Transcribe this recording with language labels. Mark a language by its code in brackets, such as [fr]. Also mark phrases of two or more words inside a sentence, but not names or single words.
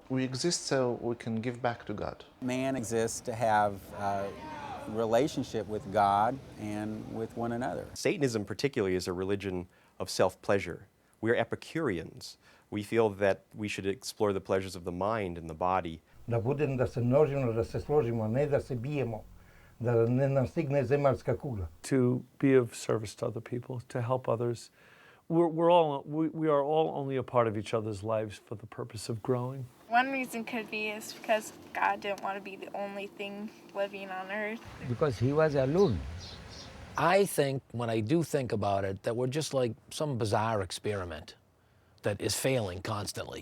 [en] We exist so we can give back to God. Man exists to have a relationship with God and with one another. Satanism particularly is a religion of self-pleasure. We're Epicureans. We feel that we should explore the pleasures of the mind and the body. [sr] Да будем да се множимо, да се сложимо, а не да се биемо, да не настигне земјарска кугла. [en] To be of service to other people, to help others. We are all only a part of each other's lives for the purpose of growing. One reason could be is because God didn't want to be the only thing living on earth. Because He was alone. I think, when I do think about it, that we're just like some bizarre experiment that is failing constantly.